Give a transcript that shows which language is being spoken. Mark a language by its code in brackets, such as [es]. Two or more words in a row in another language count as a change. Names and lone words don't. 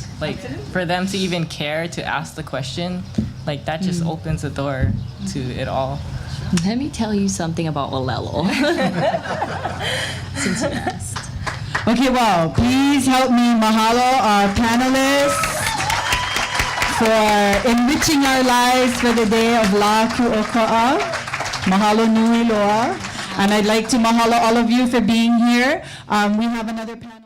[en] Like for them to even care to ask the question, like that just opens the door to it all. Let me tell you something about ʻŌlelo. Since you asked. Okay, well, please help me mahalo our panelists for enriching our lives for the day of La Ku'oko'a. [haw] Mahalo nui loa. [en] And I'd like to mahalo all of you for being here. We have another panel.